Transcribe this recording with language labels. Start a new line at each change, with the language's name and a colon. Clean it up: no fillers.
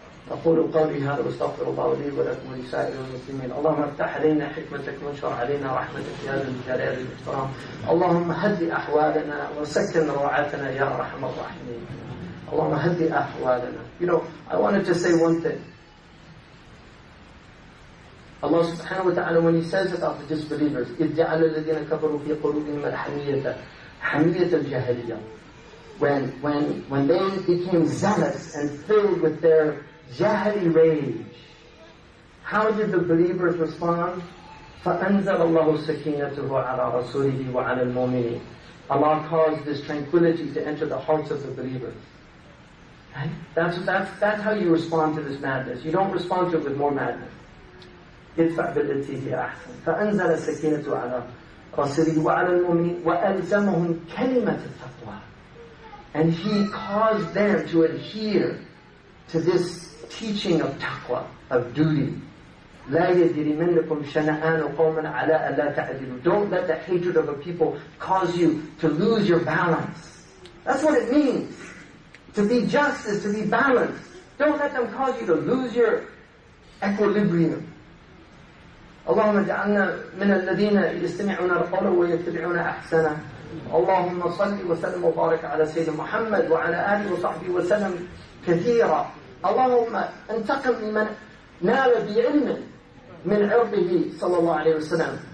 Arabic: أقول قولي هذا واستغفر الله لي ولكم ولسائر المسلمين. اللهم افتح علينا حكمتك وانشر علينا رحمتك يا ذا الجلال والإكرام. اللهم هدِ أحوالنا وسكن روعاتنا يا أرحم الراحمين. اللهم هدِ أحوالنا.
English: You know, I wanted to say one thing. Allah subhanahu wa ta'ala, when He says about the disbelievers,
Arabic: إِذْ جَعَلَ الَّذِينَ كَفَرُوا فِي قُلُوبِهِمْ الْحَمِيَّةَ حَمِيَّةَ الْجَاهِلِيَّةِ.
English: When they became zealous and filled with their jahili rage, how did the believers respond?
Arabic: فَأَنزَلَ اللَّهُ سَكِينَتُهُ عَلَى رَسُولِهِ وَعَلَى الْمُؤْمِنِينَ.
English: Allah caused this tranquility to enter the hearts of the believers. Right? That's how you respond to this madness. You don't respond to it with more madness.
Arabic: ادفع بالتي هي أحسن. فأنزل السكينة على رسوله وعلى المؤمنين وألزمهم كلمة التقوى.
English: And He caused them to adhere to this teaching of taqwa, of duty.
Arabic: لا يجرمنكم شنآن قوم على ألا تعدلوا.
English: Don't let the hatred of a people cause you to lose your balance. That's what it means. To be just is to be balanced. Don't let them cause you to lose your equilibrium.
Arabic: اللهم اجعلنا من الذين يستمعون القول ويتبعون أحسنه. اللهم صل وسلم وبارك على سيدنا محمد وعلى آله وصحبه وسلم كثيرا. اللهم انتقم لمن نال بعلم من عرضه صلى الله عليه وسلم.